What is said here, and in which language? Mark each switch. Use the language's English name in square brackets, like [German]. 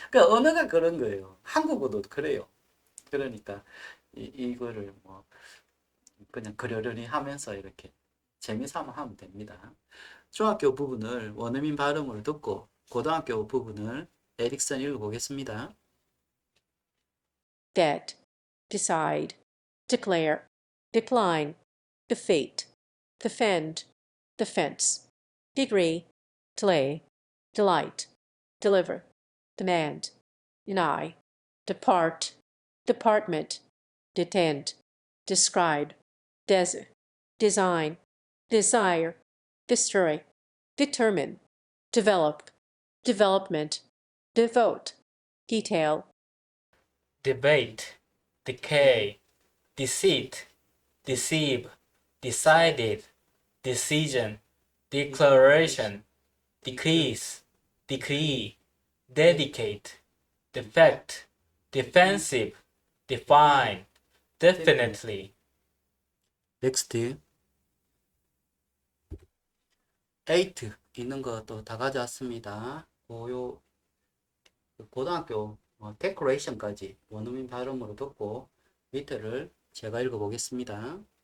[Korean] 그러니까 언어가 그런 거예요. 한국어도 그래요. 그러니까 이거를 뭐 그냥 그러려니 하면서 이렇게 재미삼아 하면 됩니다. 중학교 부분을 원어민 발음으로 듣고 고등학교 부분을 에릭슨 읽어보겠습니다. [English] Get, decide, declare, decline, defeat, defend, defense, degree, delay, delight, deliver, demand, deny, depart, department, detend, describe, design, desire, destroy, determine, develop, development, devote, detail, debate, decay, deceit, deceive, decided, decision, declaration, decrease, decree, dedicate, defect, defensive, define, definitely. [Korean] 넥스트 8 있는 것도 다 가져왔습니다. 요 고등학교 데코레이션까지 원어민 발음으로 듣고 밑에를 제가 읽어보겠습니다.